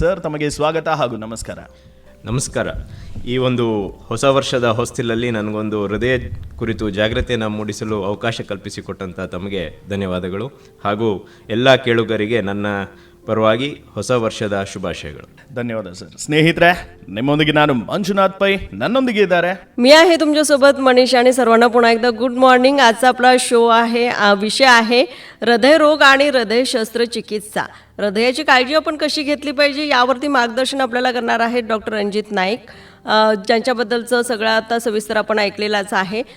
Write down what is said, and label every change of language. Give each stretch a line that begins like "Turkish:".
Kannada: Sir, ತಮಗೆ ಸ್ವಾಗತ ಹಾಗೂ ನಮಸ್ಕಾರ. ನಮಸ್ಕಾರ. ಈ ಒಂದು ಹೊಸ ವರ್ಷದ ಹೊಸ್ತಿಲಲ್ಲಿ ನನಗೊಂದು ಹೃದಯ ಕುರಿತು ಜಾಗೃತಿಯನ್ನು ಮೂಡಿಸಲು ಅವಕಾಶ ಕಲ್ಪಿಸಿಕೊಟ್ಟಂಥ ತಮಗೆ ಧನ್ಯವಾದಗಳು ಹಾಗೂ ಎಲ್ಲ ಕೇಳುಗರಿಗೆ ನನ್ನ ಪರವಾಗಿ ಹೊಸ ವರ್ಷದ ಶುಭಾಶಯಗಳು. धन्यवाद सर. स्नेहितरे, निಮ್ಮೊಂದಿಗೆ ನಾನು ಮಂಜುನಾಥ್ पै, नन्नोंदिगे इದ್ದಾರೆ
Marathi: मी आहे तुमच्यासोबत मनीष आणि सर्वांना पुन्हा एकदा गुड मॉर्निंग. आजचा आपला शो आहे, विषय आहे हृदयरोग आणि हृदय शस्त्रचिकित्सा. हृदयाची काळजी आपण कशी घेतली पाहिजे यावरती मार्गदर्शन आपल्याला करणार आहेत डॉक्टर रणजित नाईक, ज्यांच्याबद्दलचं सगळं आता सविस्तर आपण ऐकलेलाच आहे.